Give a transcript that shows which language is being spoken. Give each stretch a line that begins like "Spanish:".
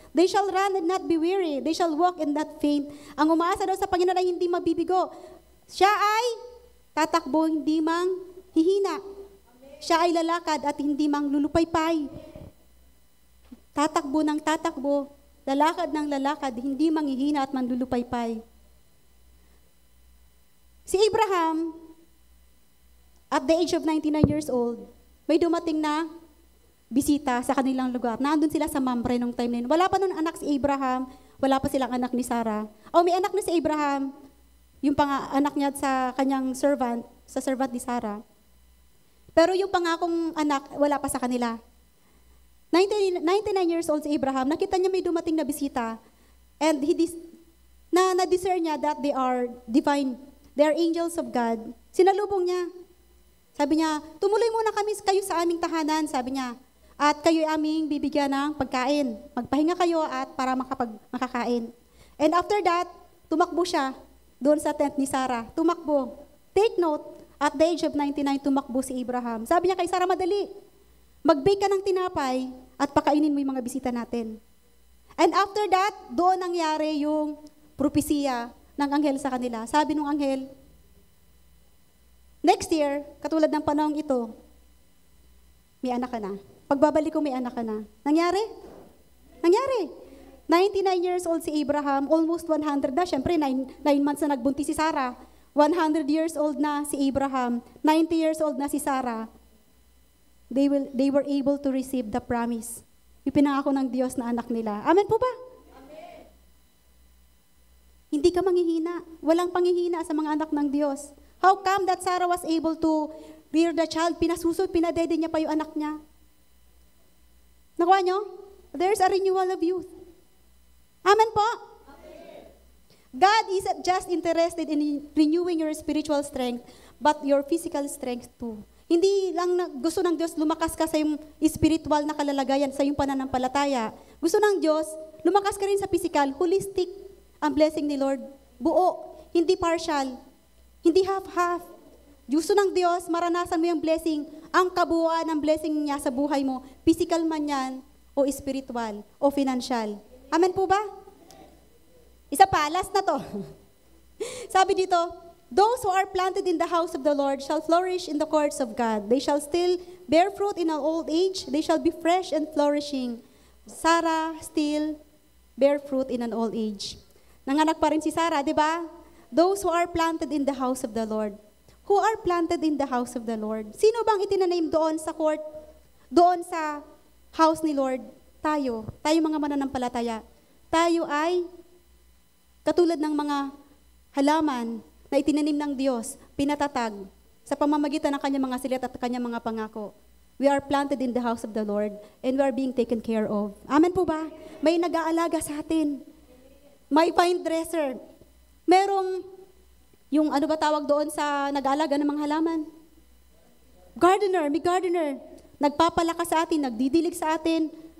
English: They shall run and not be weary. They shall walk and not faint.
Filipino: Ang umaasa daw sa Panginoon ay hindi mabibigo. Siya ay tatakbo, hindi mang hihina. Siya ay lalakad at hindi mang lulupaypay. Tatakbo ng tatakbo, lalakad ng lalakad, hindi manghihina at manlulupaypay. Si Abraham,
English: at the age of 99 years old,
Filipino: may dumating na bisita sa kanilang lugar. Nandun sila sa Mamre nung time na yun. Wala pa nun anak si Abraham, wala pa silang anak ni Sarah. May anak na si Abraham, yung anak niya sa kanyang servant, sa servant ni Sarah. Pero yung pangakong anak, wala pa sa kanila. 99 years old si Abraham, nakita niya may dumating na bisita, and na-discern niya
English: that they are divine, they are angels of God.
Filipino: Sinalubong niya. Sabi niya, tumuloy muna kayo sa aming tahanan, sabi niya, at kayo aming bibigyan ng pagkain. Magpahinga kayo at para makakain.
English: And after that,
Filipino: tumakbo siya doon sa tent ni Sarah. Tumakbo.
English: Take note, at the age of 99,
Filipino: tumakbo si Abraham. Sabi niya kay Sarah, madali. Mag-bake ka ng tinapay at pakainin mo yung mga bisita natin.
English: And after that,
Filipino: doon nangyari yung propesiya ng anghel sa kanila. Sabi ng anghel,
English: next year,
Filipino: katulad ng panahong ito, may anak ka na. Pagbabalik ko, may anak ka na. Nangyari? Nangyari. 99 years old si Abraham, almost 100 na. Siyempre, 9 months na nagbuntis si Sarah. 100 years old na si Abraham. 90 years old na si Sarah.
English: They were able to receive the promise.
Filipino: Yung pinangako ng Diyos na anak nila. Amen po ba? Amen. Hindi ka manghihina. Walang panghihina sa mga anak ng Diyos.
English: How come that Sarah was able to rear the child?
Filipino: Pinasusod, pinadede niya pa yung anak niya. Nakuha niyo?
English: There's a renewal of youth.
Filipino: Amen po? Amen.
English: God isn't just interested in renewing your spiritual strength, but your physical strength too.
Filipino: Hindi lang gusto ng Diyos lumakas ka sa iyong spiritual na kalalagayan, sa iyong pananampalataya. Gusto ng Diyos, lumakas ka rin sa physical, holistic ang blessing ni Lord. Buo, hindi partial, hindi half-half. Gusto ng Diyos, maranasan mo yung blessing, ang kabuuan ng blessing niya sa buhay mo, physical man yan, o spiritual, o financial. Amen po ba? Isa pa, last na to.
English: Sabi dito, those who are planted in the house of the Lord shall flourish in the courts of God. They shall still bear fruit in an old age. They shall be fresh and flourishing. Sarah still bear fruit in an old age.
Filipino: Nanganak pa rin si Sarah, di ba?
English: those who are planted in the house of the Lord. Who are planted in the house of the Lord?
Filipino: Sino bang itinaname doon sa court? Doon sa house ni Lord? Tayo mga mananampalataya. Tayo ay katulad ng mga halaman na itinanim ng Diyos, pinatatag sa pamamagitan ng kanyang mga silat at kanyang mga pangako.
English: We are planted in the house of the Lord and we are being taken care of.
Filipino: Amen po ba? May nag-aalaga sa atin. May vine dresser. Merong, yung ano ba tawag doon sa nag-aalaga ng mga halaman? Gardener, may gardener. Nagpapalakas sa atin, nagdidilig sa atin.